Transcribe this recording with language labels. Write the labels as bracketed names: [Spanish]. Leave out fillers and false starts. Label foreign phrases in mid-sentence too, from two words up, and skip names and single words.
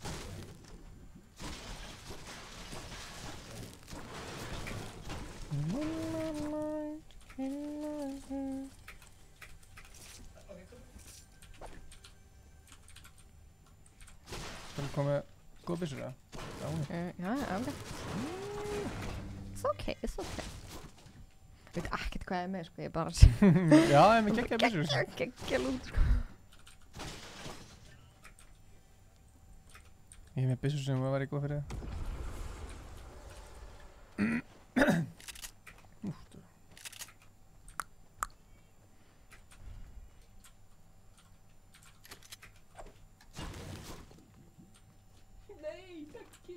[Icelandic] Skal við koma með góða byssur eða? Já, hún. Já, [English] ok. It's okay, it's okay. [Icelandic] Ég veit ekkert hvað ég er með, sko, ég er bara að Já, ég er með geggjaðar byssur. geggja lút, sko. Ég er með byssur sem var góð fyrir það. Nei, ekki!